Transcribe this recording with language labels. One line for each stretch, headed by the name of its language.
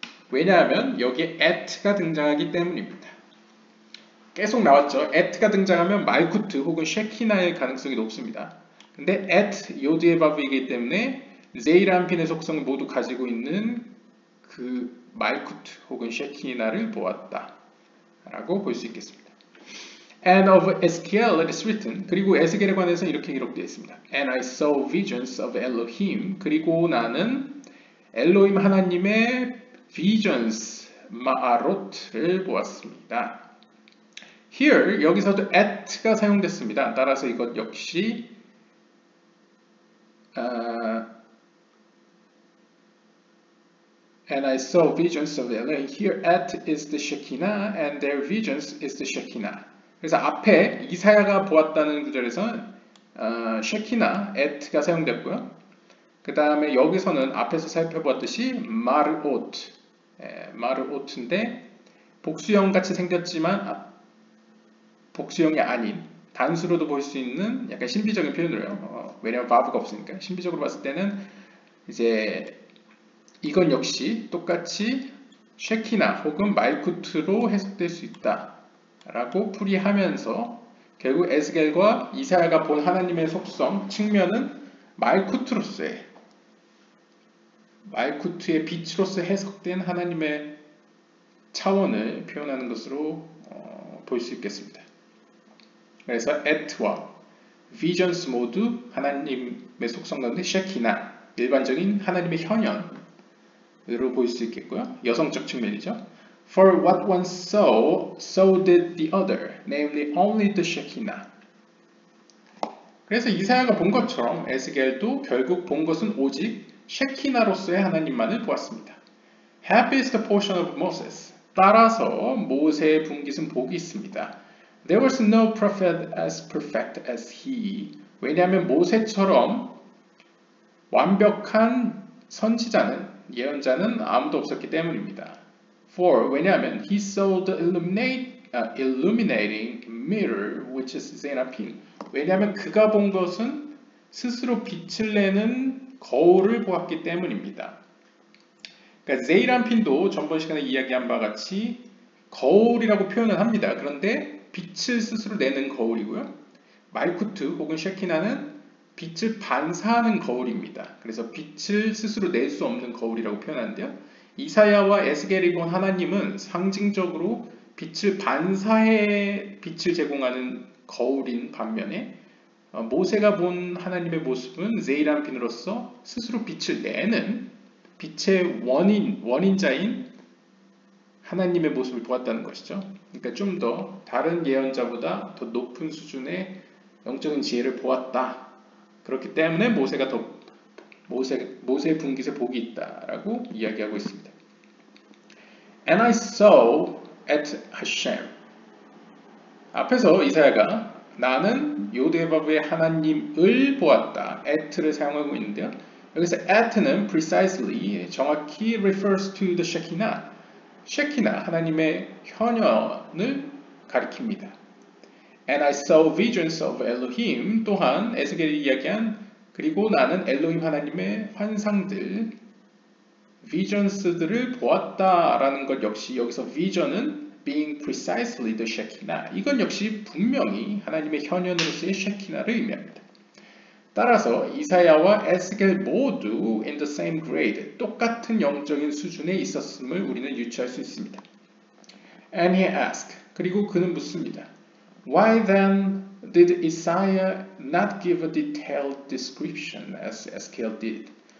Korean: 왜냐하면 여기에 at가 등장하기 때문입니다. 계속 나왔죠. at가 등장하면 말쿠트 혹은 쉐키나의 가능성이 높습니다. 근데 at 요드에바브이기 때문에 제이란핀의 속성을 모두 가지고 있는 그 말쿠트 혹은 쉐키나를 보았다 라고 볼 수 있겠습니다.
English: And of Ezekiel it is written.
Korean: 그리고 에스겔에 관해서 이렇게 기록되어 있습니다.
English: And I saw visions of Elohim.
Korean: 그리고 나는 엘로힘 하나님의 visions, 마아롯을 보았습니다.
English: Here,
Korean: 여기서도 at가 사용됐습니다. 따라서 이것 역시
English: And I saw visions of Elohim. Here at is the Shekinah and their visions is the Shekinah.
Korean: 그래서 앞에 이사야가 보았다는 구절에서는 쉐키나, at가 사용됐고요. 그 다음에 여기서는 앞에서 살펴보았듯이 마르옷, 마르옷인데 복수형 같이 생겼지만 복수형이 아닌 단수로도 볼 수 있는 약간 신비적인 표현을 해요. 왜냐하면 바브가 없으니까. 신비적으로 봤을 때는 이제 이건 역시 똑같이 쉐키나 혹은 말쿠트로 해석될 수 있다 라고 풀이하면서 결국 에스겔과 이사야가 본 하나님의 속성 측면은 말쿠트의 빛으로서 해석된 하나님의 차원을 표현하는 것으로 볼 수 있겠습니다. 그래서 at와 visions 모두 하나님의 속성 가운데 쉐키나, 일반적인 하나님의 현현으로 볼 수 있겠고요. 여성적 측면이죠.
English: For what one saw, so did the other, namely only the Shekinah.
Korean: 그래서 이사야가 본 것처럼 에스겔도 결국 본 것은 오직 쉐키나로서의 하나님만을 보았습니다.
English: Happy is the portion of Moses.
Korean: 따라서 모세의 분깃은 복이 있습니다.
English: There was no prophet as perfect as he.
Korean: 왜냐하면 모세처럼 완벽한 선지자는, 예언자는 아무도 없었기 때문입니다.
English: For,
Korean: 왜냐하면
English: he saw the illuminating mirror, which is Zeranpin.
Korean: 왜냐하면 그가 본 것은 스스로 빛을 내는 거울을 보았기 때문입니다. 그러니까 제이란핀도 전번 시간에 이야기한 바와 같이 거울이라고 표현을 합니다. 그런데 빛을 스스로 내는 거울이고요. 말쿠트 혹은 쉐키나는 빛을 반사하는 거울입니다. 그래서 빛을 스스로 낼 수 없는 거울이라고 표현하는데요. 이사야와 에스겔이 본 하나님은 상징적으로 빛을 반사해 빛을 제공하는 거울인 반면에 모세가 본 하나님의 모습은 제이란핀으로서 스스로 빛을 내는 빛의 원인자인 하나님의 모습을 보았다는 것이죠. 그러니까 좀 더 다른 예언자보다 더 높은 수준의 영적인 지혜를 보았다. 그렇기 때문에 모세의 분깃에 복이 있다라고 이야기하고 있습니다.
English: And I saw at Hashem.
Korean: 앞에서 이사야가 나는 요대바브의 하나님을 보았다. at를 사용하고 있는데요. 여기서
English: at는 precisely
Korean: 정확히
English: refers to the Shekinah.
Korean: Shekinah 하나님의 현현을 가리킵니다.
English: And I saw visions of Elohim
Korean: 또한 에스겔이 이야기한 그리고 나는 엘로힘 하나님의 환상들 visions들을 보았다라는 것 역시 여기서 vision은
English: being precisely the Shekinah
Korean: 이건 역시 분명히 하나님의 현현으로서의 Shekinah를 의미합니다. 따라서 이사야와 에스겔 모두
English: in the same grade
Korean: 똑같은 영적인 수준에 있었음을 우리는 유추할 수 있습니다.
English: And he asked
Korean: 그리고 그는 묻습니다.
English: Why then did Isaiah not give a detailed description as Ezekiel did?